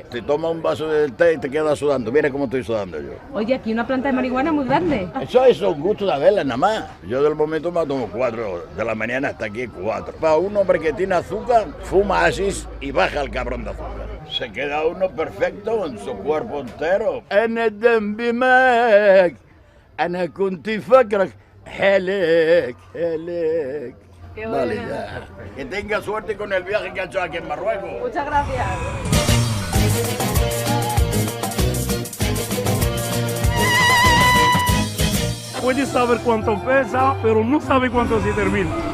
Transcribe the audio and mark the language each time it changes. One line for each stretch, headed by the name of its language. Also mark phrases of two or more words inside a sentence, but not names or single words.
Spanish: Te toma un vaso del té y te quedas sudando. Mira cómo estoy sudando yo. Oye, aquí una planta de marihuana muy grande. Eso es un gusto de verla nada más. Yo del momento me tomo 4 de la mañana hasta aquí 4. Para un hombre que tiene azúcar, fuma así y baja el cabrón de azúcar. Se queda uno perfecto en su cuerpo entero.
Arabic: أنا ذنبي معك أنا كنت فاكرك هلك.
Spanish: Dale ya. Que tenga suerte con el viaje que ha hecho aquí en Marruecos. Muchas gracias. Puede saber cuánto pesa, pero no sabe cuánto se termina.